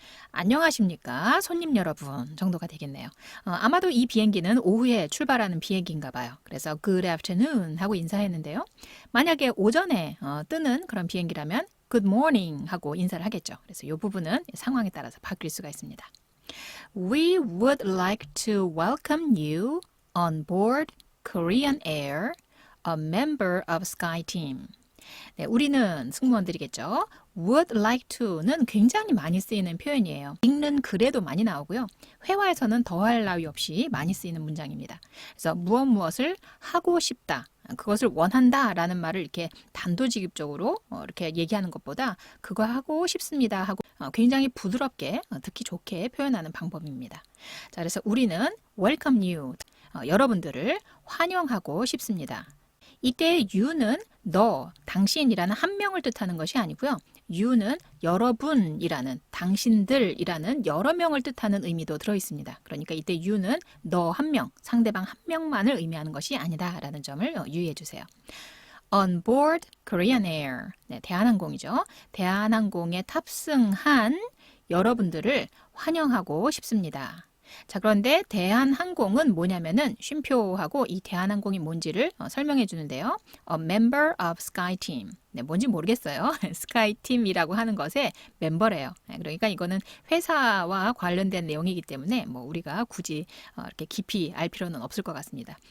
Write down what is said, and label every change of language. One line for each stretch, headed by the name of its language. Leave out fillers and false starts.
Korean: 안녕하십니까 손님 여러분 정도가 되겠네요. 아마도 이 비행기는 오후에 출발하는 비행기인가 봐요. 그래서
English: good afternoon
Korean: 하고 인사했는데요. 만약에 오전에 뜨는 그런 비행기라면
English: good morning
Korean: 하고 인사를 하겠죠. 그래서 이 부분은 상황에 따라서 바뀔 수가 있습니다.
English: We would like to welcome you on board Korean Air, a member of SkyTeam.
Korean: 네, 우리는 승무원들이겠죠.
English: would like to
Korean: 는 굉장히 많이 쓰이는 표현이에요. 읽는 글에도 많이 나오고요. 회화에서는 더할 나위 없이 많이 쓰이는 문장입니다. 그래서 무엇을 하고 싶다, 그것을 원한다 라는 말을 이렇게 단도직입적으로 이렇게 얘기하는 것보다 그거 하고 싶습니다 하고 굉장히 부드럽게 듣기 좋게 표현하는 방법입니다. 자, 그래서 우리는
English: welcome you,
Korean: 여러분들을 환영하고 싶습니다. 이때 you는 너, 당신이라는 한 명을 뜻하는 것이 아니고요. you는 여러분이라는, 당신들이라는 여러 명을 뜻하는 의미도 들어있습니다. 그러니까 이때 you는 너 한 명, 상대방 한 명만을 의미하는 것이 아니다라는 점을 유의해 주세요.
English: On board Korean Air,
Korean: 네, 대한항공이죠. 대한항공에 탑승한 여러분들을 환영하고 싶습니다. 자, 그런데 대한항공은 뭐냐면은 쉼표하고 이 대한항공이 뭔지를 설명해 주는데요.
English: A member of SkyTeam.
Korean: 네, 뭔지 모르겠어요. SkyTeam이라고 하는 것의 멤버래요. 네, 그러니까 이거는 회사와 관련된 내용이기 때문에 우리가 굳이 이렇게 깊이 알 필요는 없을 것 같습니다.